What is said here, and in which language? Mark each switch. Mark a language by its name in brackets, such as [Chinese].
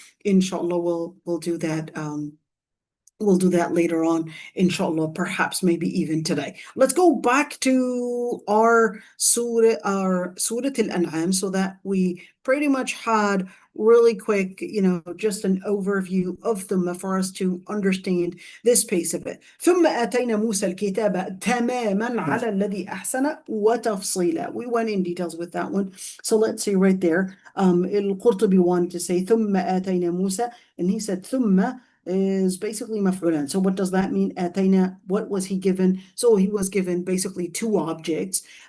[English] Inshallah, we'll do that. We'll do that later on, inshallah, perhaps maybe even today. Let's go back to our Surah Al-An'am, so that we pretty much had really quick, just an overview of them for us to understand this piece of it. [Arabic] ثم آتينا موسى الكتاب تماما على الذي أحسن وتفصيلا. [English] We went in details with that one. So let's see right there. Al-Qurtubi wanted to say [Arabic] ثم آتينا موسى, [English] and he said ثم is basically maf'ulan. So what does that mean? Atayna, what was he given? So he was given basically two objects.